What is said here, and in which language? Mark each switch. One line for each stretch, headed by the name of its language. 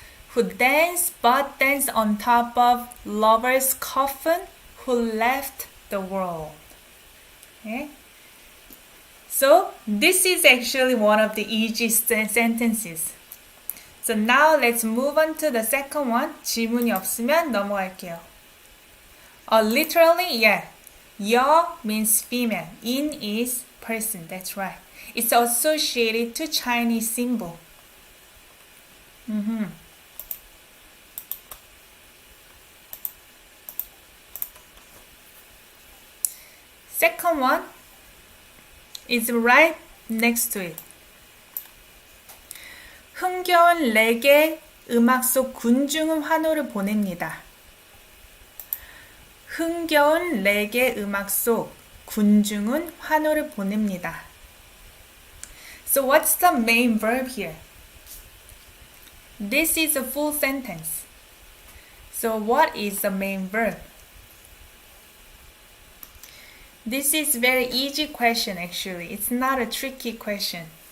English: who dance butt dance on top of lover's coffin who left the world. Okay? So this is actually one of the easiest sentences. So now let's move on to the second one.
Korean: 질문이 없으면 넘어갈게요.
English: Literally, yeah. 여 means female. in is person. That's right. It's associated to Chinese symbol. Second one is right next to it.
Korean: 흥겨운 레게 음악 속 군중은 환호를 보냅니다. 흥겨운 레게 음악 속 군중은 환호를 보냅니다.
English: So what's the main verb here? This is a full sentence. So what is the main verb? This is very easy question actually. It's not a tricky question.